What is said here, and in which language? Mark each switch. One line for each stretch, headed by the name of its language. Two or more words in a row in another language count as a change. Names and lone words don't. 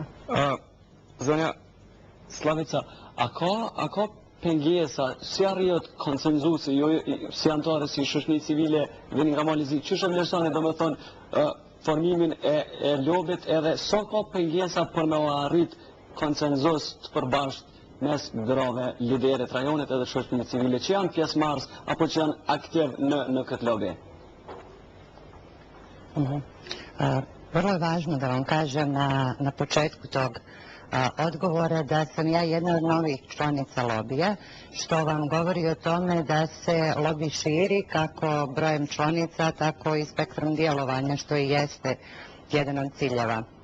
Albanian: Zonja Slavica, a ka pengesa, si arrihet konsenzusi, si anëtarë si shoqëri civile vini nga Malizi, ç'është e vlerësoni domethënë formimin e lobit edhe sa ka pengesa për me arrit konsenzus të përbashkët mes grave, liderit rajonit edhe shoqërinë civile që janë pjesëmarrës apo që janë aktiv në këtë lobi?
Serbian: Vrlo je važno da vam kažem na početku tog odgovora da sam ja jedna od novih članica lobija, što vam govori o tome da se lobi širi kako brojem članica, tako i spektrom djelovanja, što i jeste jedan od ciljeva.